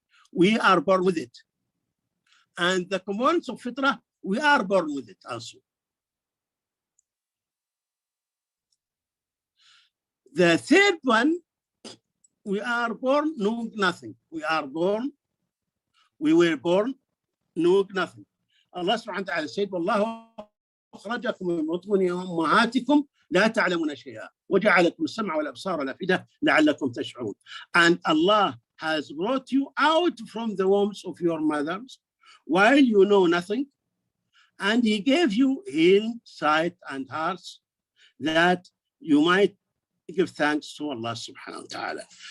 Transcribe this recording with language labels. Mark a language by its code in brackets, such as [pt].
[en] We are born with it. And the components of fitrah, we are born with it also. The third one, we are born knowing nothing. We were born knowing nothing. [ar] Allah subhanahu wa ta'ala said, وَاللَّهُ أخرجكم من بطون أمهاتكم لا تعلمون شيئا وجعلكم السمع والأبصار والأفئدة لعلكم تشعرون. [en] And Allah has brought you out from the wombs of your mothers while you know nothing, and He gave you hearing, sight, and hearts that you might give thanks to Allah subhanahu wa ta'ala.